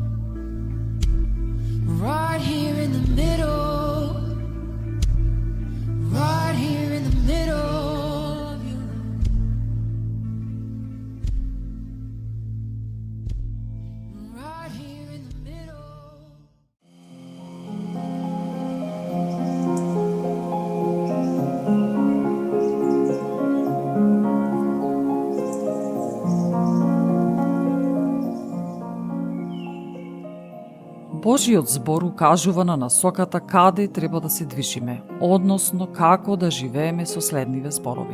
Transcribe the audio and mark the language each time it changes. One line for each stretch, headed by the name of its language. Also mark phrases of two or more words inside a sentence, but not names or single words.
English: Right here in the middle. Right here in the middle of your love. Right here in the middle.
Macedonian: Божиот збор укажува на насоката каде треба да се движиме, односно како да живееме со следниве зборови.